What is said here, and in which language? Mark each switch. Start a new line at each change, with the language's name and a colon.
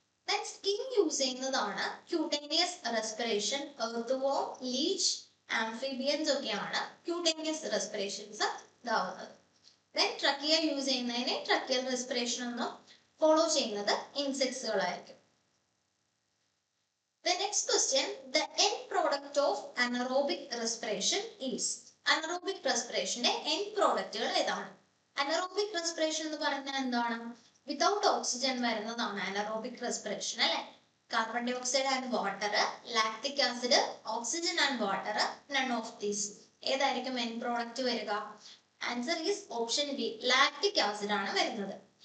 Malayalam: Then skin use ചെയ്യുന്നതാണ് cutaneous respiration. Earth-warm, leech, amphibians ഒക്കെയാണ് cutaneous റെസ്പിറേഷൻസ് ഇതാവുന്നത്. Then trachea use ചെയ്യുന്നതിനെ tracheal respiration ഒന്നും follow ചെയ്യുന്നത് ഇൻസെക്ട്സുകളായിരിക്കും.
English: The next question, the end product of anaerobic respiration is.
Malayalam: Anaerobic റെസ്പിറേഷന്റെ end പ്രോഡക്റ്റുകൾ ഏതാണ്? Anaerobic respiration എന്ന് പറഞ്ഞാൽ എന്താണ്? വിതൗട്ട് ഓക്സിജൻ വരുന്നതാണ് അനറോബിക് റെസ്പിറേഷൻ അല്ലെ. Carbon dye oxide and water, lactic acid, oxygen and water, none of these. ഏതായിരിക്കും end product വരിക? Answer is option B, lactic acid ആണ് വരുന്നത്.